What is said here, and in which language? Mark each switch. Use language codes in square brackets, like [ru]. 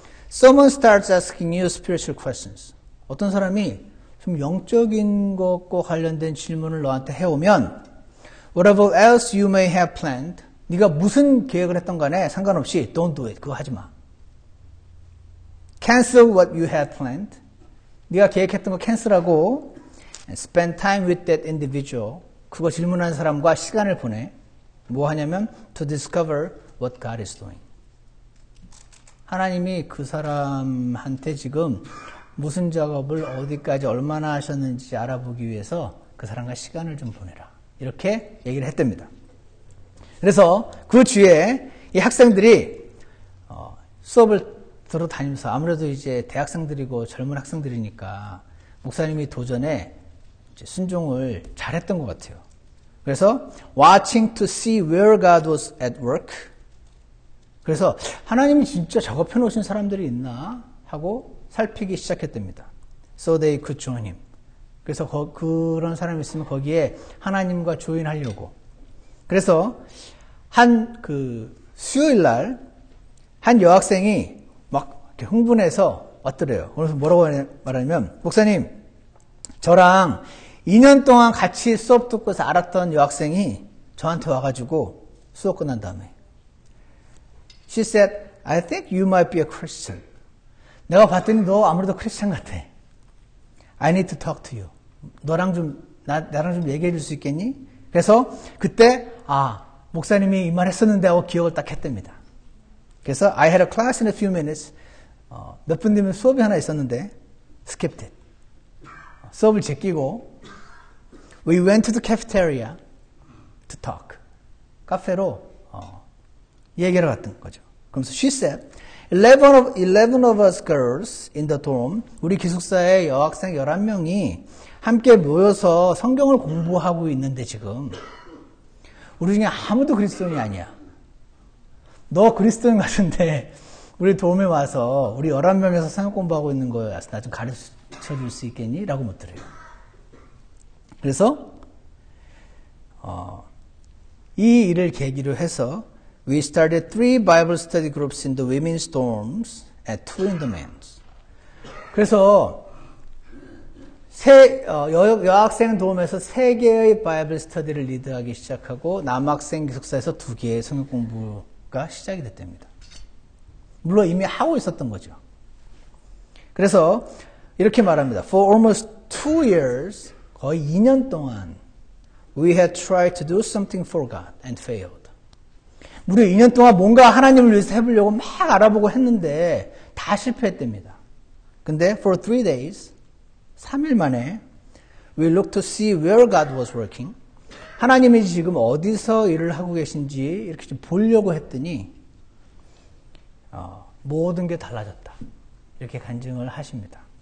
[en] Someone starts asking you spiritual questions. [ko] 어떤 사람이 좀 영적인 것과 관련된 질문을 너한테 해오면 [en] whatever else you may have planned, [ko] 네가 무슨 계획을 했던 간에 상관없이 [en] don't do it. [ko] 그거 하지 마. [en] Cancel what you had planned. [ko] 네가 계획했던 거 캔슬하고 [en] and spend time with that individual. [ko] 그거 질문하는 사람과 시간을 보내. 뭐 하냐면 [en] to discover what God is doing. [ko] 하나님이 그 사람한테 지금 무슨 작업을 어디까지 얼마나 하셨는지 알아보기 위해서 그 사람과 시간을 좀 보내라. 이렇게 얘기를 했답니다. 그래서 그 주에 이 학생들이 수업을 들어다니면서 아무래도 이제 대학생들이고 젊은 학생들이니까 목사님이 도전에 이제 순종을 잘했던 것 같아요. 그래서 [en] watching to see where God was at work. [ko] 그래서 하나님이 진짜 작업해 놓으신 사람들이 있나 하고 살피기 시작했답니다. [en] So they could join him. [ko] 그래서 그런 사람이 있으면 거기에 하나님과 조인하려고. 그래서 한 수요일 날 한 여학생이 막 이렇게 흥분해서 왔더래요. 그래서 뭐라고 말하냐면 목사님, 저랑 2년 동안 같이 수업 듣고서 알았던 여학생이 저한테 와가지고 수업 끝난 다음에 [en] She said, I think you might be a Christian. [ko] 내가 봤더니 너 아무래도 크리스찬 같아. [en] I need to talk to you. [ko] 나랑 좀 얘기해 줄 수 있겠니? 그래서 그때 목사님이 이 말 했었는데 하고 기억을 딱 했답니다. 그래서 [en] I had a class in a few minutes. [ko] 몇 분 뒤면 수업이 하나 있었는데 [en] skipped it. [ko] 수업을 제끼고 [en] we went to the cafeteria to talk. [ko] 카페로 얘기하러 갔던 거죠. 그러면서 [en] she said, 11 of us girls in the dorm, [ko] 우리 기숙사의 여학생 11명이 함께 모여서 성경을 공부하고 있는데 지금 우리 중에 아무도 그리스도인이 아니야. 너 그리스도인 같은데 우리 도움에 와서 우리 11명에서 성경 공부하고 있는 거야. 나 좀 가르쳐 줄 수 있겠니? 라고 묻더래요. 그래서 이 일을 계기로 해서 [en] We started 3 Bible study groups in the women's dorms and 2 in the men's. [ko] 그래서 여학생 도움에서 3개의 바이블 스터디를 리드하기 시작하고 남학생 기숙사에서 2개의 성경 공부가 시작이 됐답니다. 물론 이미 하고 있었던 거죠. 그래서 이렇게 말합니다. [en] For almost 2 years, [ko] 거의 2년 동안 [en] we had tried to do something for God and failed. [ko] 무려 2년 동안 뭔가 하나님을 위해서 해보려고 막 알아보고 했는데 다 실패했답니다. 근데 [en] for 3 days, [ko] 3일 만에 [en] we looked to see where God was working. [ko] 하나님이 지금 어디서 일을 하고 계신지 이렇게 좀 보려고 했더니 모든 게 달라졌다. 이렇게 간증을 하십니다.